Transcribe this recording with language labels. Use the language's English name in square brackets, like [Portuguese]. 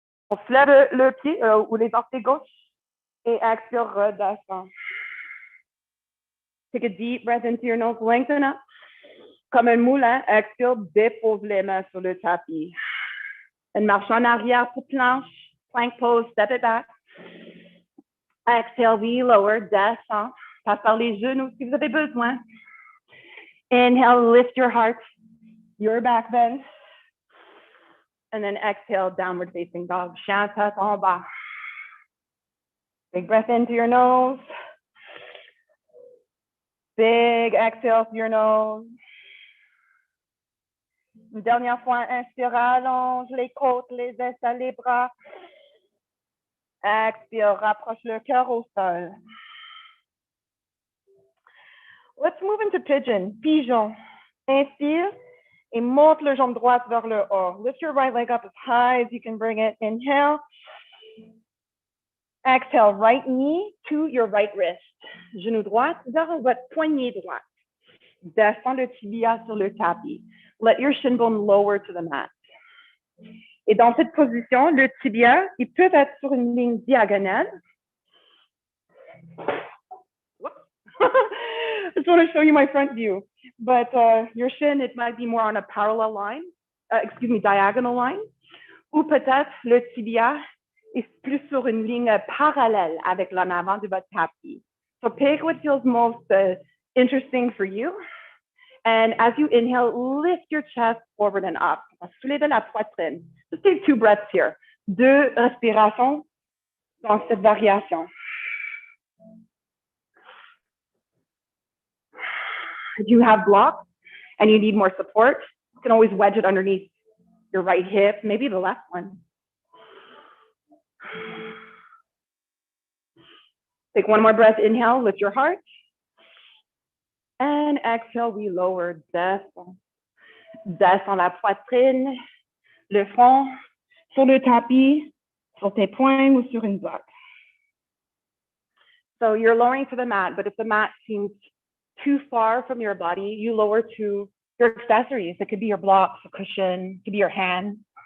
[French] On se lève le pied ou les orteils gauche et expire, redescend. [English] Take a deep breath into your nose, lengthen up. [French] Comme un moulin, expire, dépose les mains sur le tapis. Une marche en arrière pour planche, [English] plank pose, step it back. Exhale, we lower, descend. [French] Passe par les genoux si vous avez besoin. [English] Inhale, lift your heart, your back bend. And then exhale, downward facing dog. [French] Chien tête en bas. [English] Big breath into your nose. Big exhale through your nose. [French] Une dernière fois, inspire, allonge les côtes, les aisselles, les bras. Expire, rapproche le cœur au sol. [English] Let's move into pigeon, pigeon. [French] Inspire et monte le jambe droite vers le haut. [English] Lift your right leg up as high as you can bring it. Inhale. Exhale, right knee to your right wrist. [French] Genou droit vers votre poignet droite. Descends le tibia sur le tapis. [English] Let your shin bone lower to the mat. [French] Et dans cette position, le tibia, il peut être sur une ligne diagonale. [English] I just want to show you my front view. But your shin, it might be more on a parallel line, diagonal line. [French] Ou peut-être le tibia est plus sur une ligne parallèle avec l'en avant de votre tapis. [English] So pick what feels most interesting for you. And as you inhale, lift your chest forward and up. [French] Soulevez la poitrine. [English] Just take 2 breaths here. [French] 2 respirations dans cette variation. [English] If you have blocks and you need more support, you can always wedge it underneath your right hip, maybe the left one. Take 1 more breath, inhale, lift your heart. And exhale, we lower, descend. [French] Descend la poitrine, le front, sur le tapis, sur tes poings ou sur une bloc. [English] So you're lowering to the mat, but if the mat seems too far from your body, you lower to your accessories. It could be your blocks, a cushion, it could be your hand.